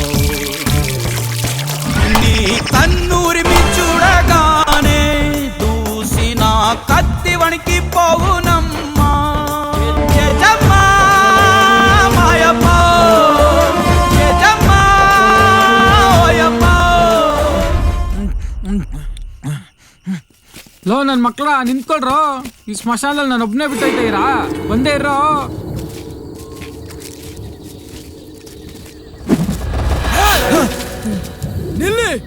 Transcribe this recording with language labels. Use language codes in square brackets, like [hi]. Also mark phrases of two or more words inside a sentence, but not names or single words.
[te] నీ కన్నూరిమి చూడగానే దూసిన కత్తి వణికి పోవునమ్మా యజమ్మా మాయమ్మా యజమ్మా ఓయమ్మా. [kn] ಲೋ ನನ್ನ ಮಕ್ಕಳ ನಿಂತ್ಕೊಳ್ರೋ. ಈ ಸ್ಮಶಾನದಲ್ಲಿ ನಾನು ಒಬ್ಬನೇ ಬಿಟ್ಟೈತೆ ಇರಾ, ಬಂದೇ ಇರೋ. ನಿಲ್ಲಿ.